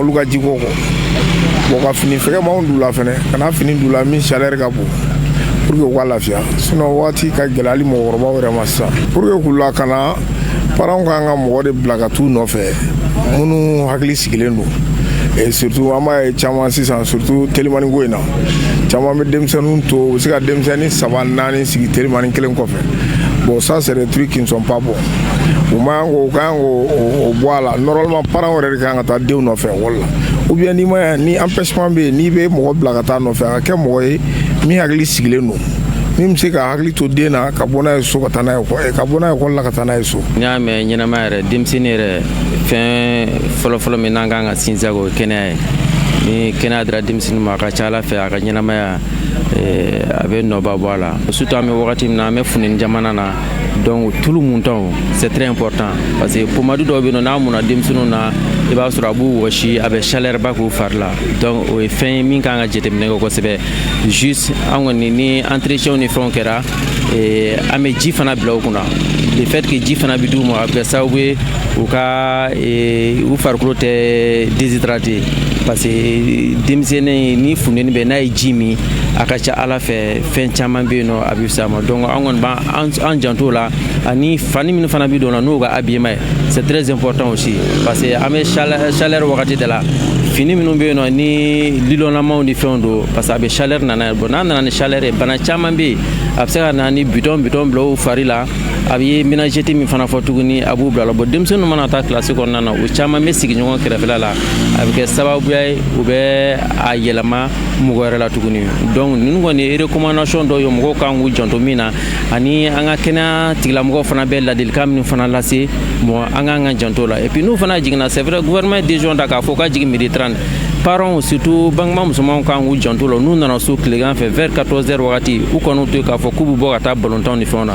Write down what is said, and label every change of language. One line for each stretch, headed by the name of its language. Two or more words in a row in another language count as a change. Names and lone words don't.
Bambara: olu ka jiko kɔ bon ka fini fɛgɛmanw d'u la fɛnɛ kana fini d'u la min chaleur ka bon
French: pour que
Bambara: u ka lafiya sinon waati ka gɛlɛ hali mɔgɔkɔrɔbaw yɛrɛ ma sisan
French: pour que
Bambara: k'u lakana parents kan ka mɔgɔ de bila ka t'u nɔfɛ minnu hakili sigilen don
French: et surtout
Bambara: an b'a ye caman sisan surtout telimani ko in na caman bɛ denmisɛnninw to u bɛ se ka denmisɛnnin 3-4 sigi telimani kelen kɔfɛ
French: bon ça c'est des trucs qui ne sont pas bons
Bambara: u man kan k'o bɔ a la
French: normalement parents
Bambara: yɛrɛ de kan ka taa denw nɔfɛ école la
French: ou bien
Bambara: ni empêchement bɛ yen n'i bɛ mɔgɔ bila ka taa nɔfɛ a ka kɛ mɔgɔ ye min hakili sigilen don min bɛ se ka hakili to den na ka bɔ n'a ye so ka taa n'a ye ka bɔ n'a ye école la ka taa n'a ye so. N'i y'a mɛn ɲɛnamaya yɛrɛ denmisɛnnin yɛrɛ fɛn fɔlɔfɔlɔ min n'an kan ka sinsin o ye kɛnɛya ye ni kɛnɛya dira denmisɛnnin ma a ka ca Ala fɛ a ka ɲɛnamaya a bɛ nɔba bɔ a la surtout an bɛ wagati min na an bɛ funteni jamana na donc tulu muntaw
French: c'est très important parce que
Bambara: pomadu dɔw bɛ yen n'a munna denmisɛnninw na i b'a sɔrɔ a b'u wɔsi a bɛ chaleur ba k'u fari la donc o ye fɛn ye min kan ka jateminɛ kɛ kosɛbɛ juste an kɔni ni entretien ni fɛnw kɛra an bɛ ji fana bila u kunna
French: le fait que
Bambara: ji fana bɛ d'u ma a bɛ kɛ sababu ye u ka u farikolo tɛ déshydraté
French: parce que
Bambara: denmisɛnnin ni funteni bɛ n'a ye ji min a ka ca Ala fɛ fɛn caman bɛ yen nɔ a bɛ fisaya ma donc an kɔni b'an janto la ani fani minnu fana bɛ don na n'o ka habillement ye
French: c'est très important aussi parce que
Bambara: an bɛ chaleur wagati de la fini minnu bɛ yen nɔ ni lilɔnlamaw ni fɛnw don
French: parce que
Bambara: a bɛ chaleur nana bon n'a nana ni chaleur ye bana caman bɛ yen a bɛ se ka na ni bidon bila u fari la a bɛ ménagette min fana fɔ tuguni a b'u bila la bon denmisɛnninw mana taa classe kɔnɔna na o caman bɛ sigi ɲɔgɔn kɛrɛfɛla la a bɛ kɛ sababuya ye u bɛ a yɛlɛma mɔgɔ wɛrɛ la tuguni donc ninnu kɔni ye recommandation dɔw ye mɔgɔw kan k'u janto min na ani an ka kɛnɛya tigilamɔgɔw fana bɛ ladilikan minnu fana lase bon an k'an ka janto la
French: et puis
Bambara: n'u fana jiginna
French: c'est vrai gouvernement décision
Bambara: ta k'a fɔ ka jigin midi 30 parents surtout bangema musomanw kan k'u janto la n'u nana so tilegan fɛ
French: vers 14h
Bambara: wagati u kɔni to k'a fɔ k'u bɛ bɔ ka taa ballontan ni fɛnw na